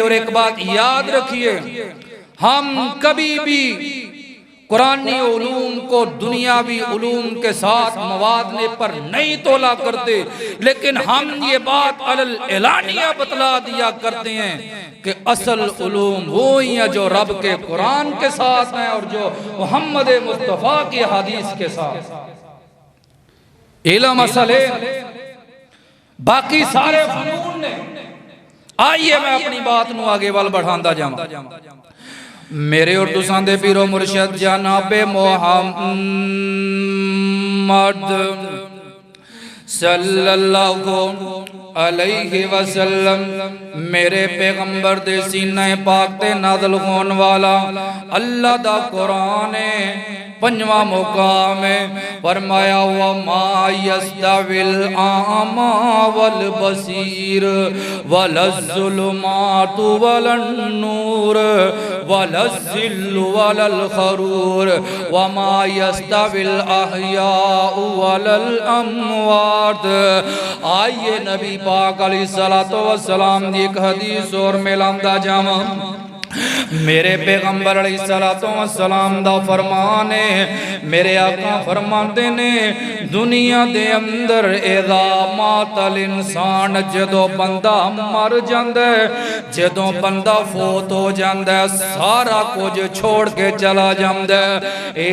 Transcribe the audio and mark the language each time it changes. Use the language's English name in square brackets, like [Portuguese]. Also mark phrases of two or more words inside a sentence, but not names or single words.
[Urdu] اور ایک بات یاد رکھیے، ہم کبھی بھی قرآنی علوم کو دنیاوی علوم کے ساتھ موازنے پر نہیں تولا کرتے، لیکن ہم یہ بات علی الاعلانیہ بتلا دیا کرتے ہیں کہ اصل علوم وہ ہی ہے جو رب کے قرآن کے ساتھ ہیں اور جو محمد مصطفیٰ کی حدیث کے ساتھ. [Punjabi] علم اصل ہے، باقی سارے فنون نے. آئیے میں اپنی بات نوں آگے وال بڑھاندا جاواں. میرے اور تساں دے پیرو مرشد جنابِ محمد [Arabic] صلى الله عليه وسلم, [Punjabi] میرے پیغمبر دے سینے پاک تے نازل ہونے والا اللہ دا قرآن ہے. پنجواں مقام ہے، فرمایا [Arabic] هو ما يستوي الأعمى والبصير ولا الظلمات ولا النور ولا الظل ولا الحرور وما يستوي الأحياء ولا الأموات. [Punjabi] آئیے نبی پاک [Arabic] عليه الصلاة والسلام [Punjabi] دی ایک حدیث اور ملاندا جاواں. میرے پیغمبر [Arabic] عليه الصلاة والسلام [Punjabi] دا فرمان ہے، میرے آقا فرماتے نے دنیا دے اندر [Arabic] إذا مات الإنسان, [Punjabi] جدوں بندہ مر جاندا ہے، جدوں بندہ فوت ہو جاندا ہے، سارا کجھ چھوڑ کے چلا جاندا ہے.